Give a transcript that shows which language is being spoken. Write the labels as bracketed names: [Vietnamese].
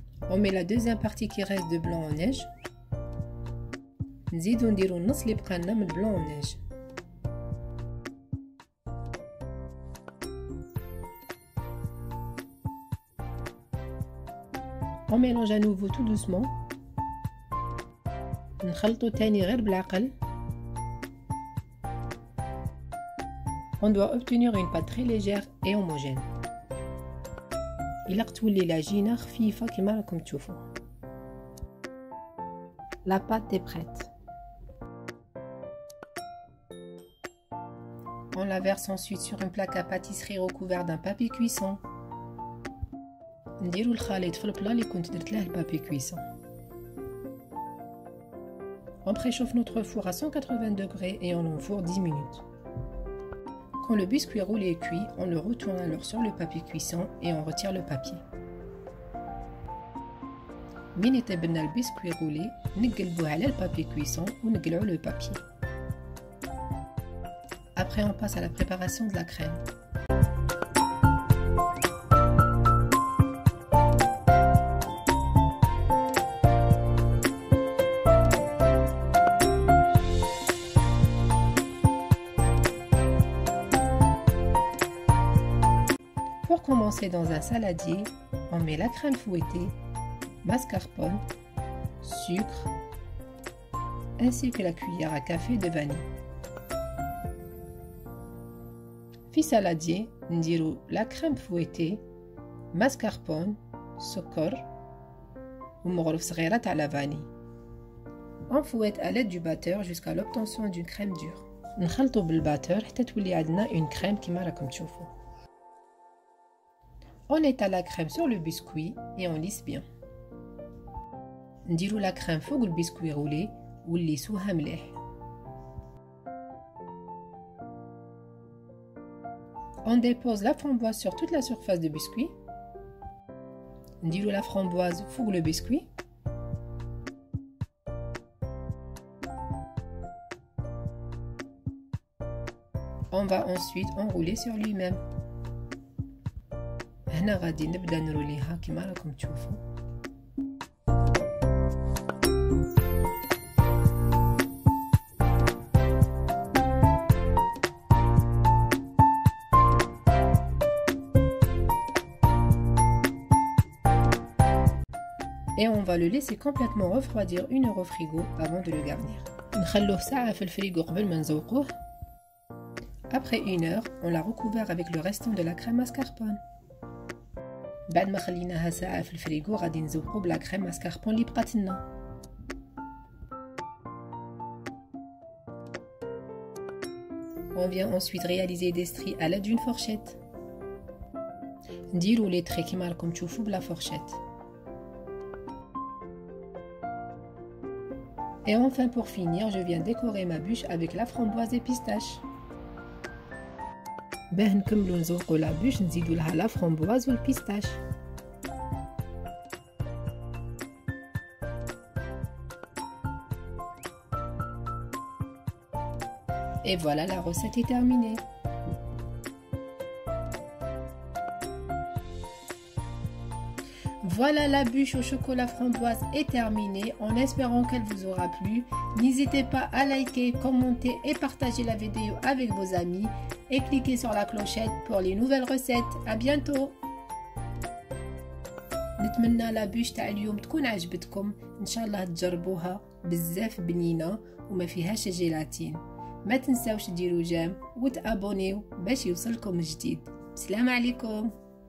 [French] On met la deuxième partie qui reste de blanc en neige. [Arabic] نزيدو نديرو النص اللي بقى لنا من blanc en neige. [French] On mélange à nouveau tout doucement. [Arabic] نخلطو تاني غير بالعقل. [French] On doit obtenir une pâte très légère et homogène. [Arabic] إلا تولي العجينة خفيفة كما راكم تشوفوا. [French] La pâte est prête. On la verse ensuite sur une plaque à pâtisserie recouverte d'un papier cuisson. [Arabic] نديرو الخليط في البلا اللي كنت درت له البابي كويسون. [French] On préchauffe notre four à 180 degrés et on enfourne 10 minutes. Quand le biscuit roulé est cuit, on le retourne alors sur le papier cuisson et on retire le papier. [Arabic] من يتبنى البسكوي roulé نقلبوه على البابي كويسون ونقلعو le papier. [French] Après on passe à la préparation de la crème. Pour commencer, dans un saladier, on met la crème fouettée, mascarpone, sucre, ainsi que la cuillère à café de vanille. [Arabic] في saladier, نديرو la crème fouettée, mascarpone, سكر ومغرف صغيرة تاع لا فاني. [French] On fouette à l'aide du batteur jusqu'à l'obtention d'une crème dure. [Arabic] نخلطوا بالباتور حتى تولي عندنا une crème كيما راكم تشوفوا. [French] On étale la crème sur le biscuit et on lisse bien. [Arabic] نديروا la crème فوق البسكوي roulé ونليسوها مليح. [French] On dépose la framboise sur toute la surface du biscuit. [Arabic] نديروا la framboise فوق le biscuit. [French] On va ensuite enrouler sur lui-même. [Arabic] هنا غادي نبدا نروليها كما راكم تشوفوا. [French] Et on va le laisser complètement refroidir 1 heure au frigo avant de le garnir. [Arabic] نخلوه ساعة في الفريغو قبل ما نزوقوه. [French] Après 1 heure, on l'a recouvert avec le restant de la crème mascarpone. [Arabic] بعد ما خليناها ساعة في الفريغو غادي نزوقو بلا كريم ماسكاربون اللي بقات لنا. [French] On vient ensuite réaliser des stries à l'aide d'une fourchette. [Arabic] نديرو لي تري كيما راكم تشوفوا بلا فورشيت. [French] Et enfin pour finir, je viens décorer ma bûche avec la framboise et pistache. [Arabic] باه نكملو نزوقو لا بوش نزيدو لها لا فramboise والبيستاش. [French] Et voilà, la recette est terminée. Voilà, la bûche au chocolat framboise est terminée, en espérant qu'elle vous aura plu. N'hésitez pas à liker, commenter et partager la vidéo avec vos amis et cliquez sur la clochette pour les nouvelles recettes. À bientôt. [Arabic] نتمنى لا بوش تاع اليوم تكون عجبتكم، ان شاء الله تجربوها، بزاف بنينه وما فيهاش جيلاتين. ما تنساوش ديروا جيم وتابونيو باش يوصلكم الجديد. السلام عليكم.